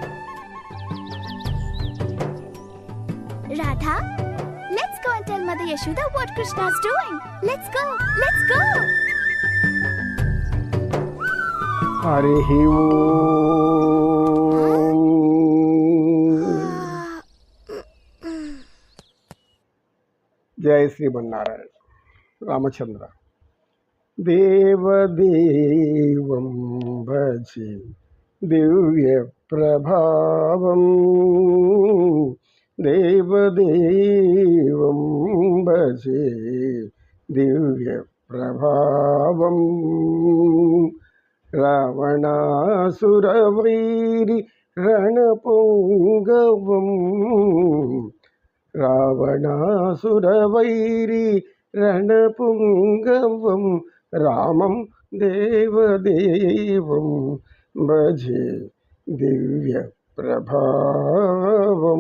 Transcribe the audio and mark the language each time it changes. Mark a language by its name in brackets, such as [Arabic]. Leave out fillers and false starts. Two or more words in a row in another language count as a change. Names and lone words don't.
[English] Radha, let's go and tell Mother Yashoda what Krishna is doing. Let's go. Let's go. [Sanskrit] Harihi Om. Jai Sri Mannarayan. Ramachandra. Devadevam bhaji దివ్య ప్రభావం దేవదేవం భజే దివ్య ప్రభావం రావణాసురవైరి రణపుంగవం రావణాసురవైరి రణపుంగవం రామం దేవదేవం భజే దివ్య ప్రభావం.